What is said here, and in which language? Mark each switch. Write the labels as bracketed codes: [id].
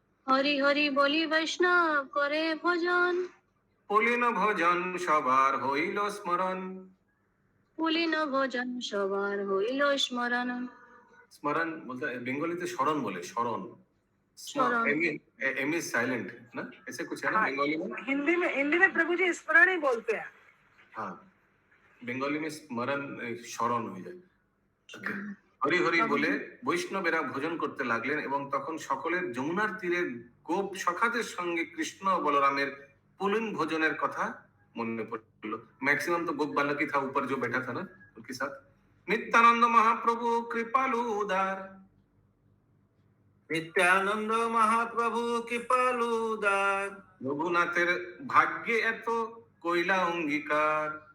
[bn] হরি হরি বলি বৈষ্ণব করে ভজন, পুলিন ভোজন সবার হইল স্মরণ। পুলিন ভোজন সবার হইল স্মরণ। স্মরণ বলতে বেঙ্গলিতে স্মরণ বলে, স্মরণ। [hi] स्मरण। एम इज साइलेंट ना, ऐसे कुछ है ना बंगाली में। हिंदी में प्रभु जी स्मरण ही बोलते हैं। [bn] हाँ, বেঙ্গলি में স্মরণ স্মরণ হয়ে যায়। হরি হরি বলে বৈষ্ণবেরা ভোজন করতে লাগলেন এবং তখন সকলের যমুনার তীরে গোপ সখাদের সঙ্গে কৃষ্ণ ও বলরামের পুলিন ভোজনের কথা মনে পড়লো। [hi] मैक्सिमम तो गोप बालक ही था ऊपर जो बैठा था ना उनके साथ। [bn] नित्यानंद महाप्रभु कृपालु उदार, নিত্যানন্দ মহাপ্রভু কৃপালু উদার, রঘুনাথের ভাগ্যে এত কইলা অঙ্গীকার,